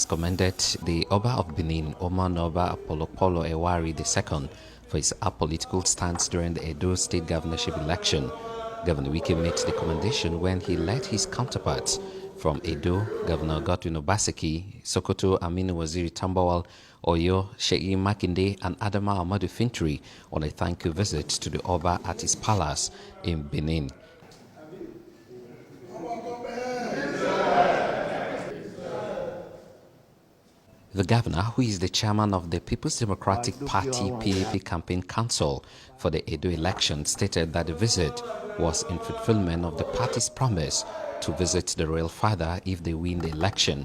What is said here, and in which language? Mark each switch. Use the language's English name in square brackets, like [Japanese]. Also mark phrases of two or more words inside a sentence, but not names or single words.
[English] commended the Oba of Benin, Oman Oba Apollo Ewari II, for his apolitical stance during the Edo State governorship election. Governor Wike made the commendation when he led his counterparts from Edo, Governor Godwin Obaseki, Sokoto Aminu Waziri Tambawal, Oyo Sheyi Makinde, and Adama Ahmadu Fintri on a thank you visit to the Oba at his palace in Benin. The governor, who is the chairman of the People's Democratic Party PAP Campaign Council for the Edo election, stated that the visit was in fulfillment of the party's promise to visit the royal father if they win the election.